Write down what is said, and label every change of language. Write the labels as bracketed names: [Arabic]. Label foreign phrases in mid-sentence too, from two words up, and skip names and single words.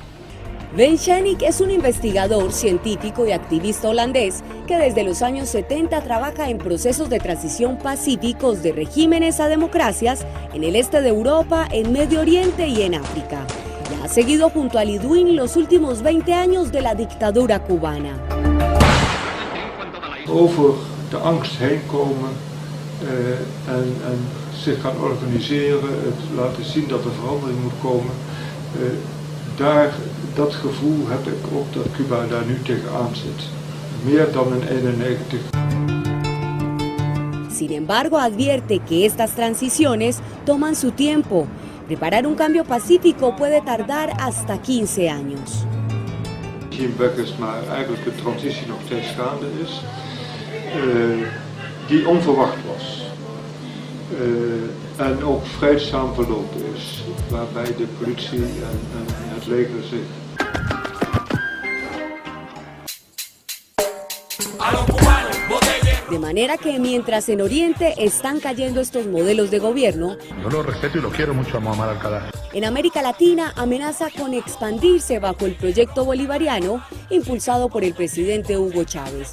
[Spanish] Ben Shenik es un investigador, científico y activista holandés que desde los años 70 trabaja en procesos de transición pacíficos de regímenes a democracias en el este de Europa, en Medio Oriente y en África. Y ha seguido junto a Lidwin los últimos 20 años de la dictadura cubana. [Dutch] Over de angst heen komen en zich gaan organiseren, het laten zien dat er verandering moet komen. Dat gevoel heb ik ook dat Cuba daar nu tegenaan zit. Meer dan in 91. [Spanish] Sin embargo, advierte que estas transiciones toman su tiempo. Preparar un cambio pacífico puede tardar hasta 15 años. [Dutch] Zien weg is, maar eigenlijk de transitie nog steeds gaande is, die onverwacht was. En ook vreedzaam verlopen is, waarbij de politie en het leger zich. [Spanish] A los cubanos, voten De manera que mientras en Oriente están cayendo estos modelos de gobierno, Yo lo respeto y lo quiero mucho a Muammar al-Qaddafi. en América Latina amenaza con expandirse bajo el proyecto bolivariano impulsado por el presidente Hugo Chávez.